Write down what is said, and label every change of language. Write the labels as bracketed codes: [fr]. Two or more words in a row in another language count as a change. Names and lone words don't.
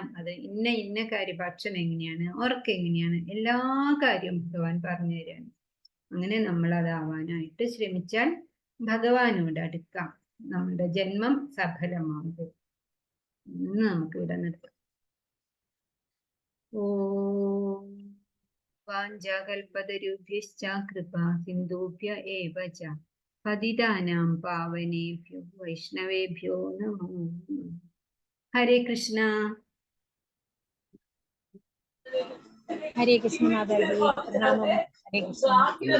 [ml] അത് ഇന്ന കാര്യം, ഭക്ഷണം എങ്ങനെയാണ്, ഉറക്കം എങ്ങനെയാണ്, എല്ലാ കാര്യവും ഭഗവാൻ പറഞ്ഞു തരാണ്. അങ്ങനെ നമ്മൾ അതാവാനായിട്ട് ശ്രമിച്ചാൽ ഭഗവാനോട് അടുക്കാം, നമ്മുടെ ജന്മം സഫലമാകും. ഇന്ന് നമുക്ക് ഇവിടെ നിർത്താം. [sa] ഓം വാഞ്ചാകൽപതരുഭ്യശ്ച കൃപാ സിന്ധുഭ്യ ഏവ ച പതിതാനാം പാവനേഭ്യോ വൈഷ്ണവേഭ്യോ നമോ നമഃ. [ml] ഹരേ കൃഷ്ണ. ഹരേ കൃഷ്ണ മാതാജി, പ്രണാമം. ഹരേ കൃഷ്ണ.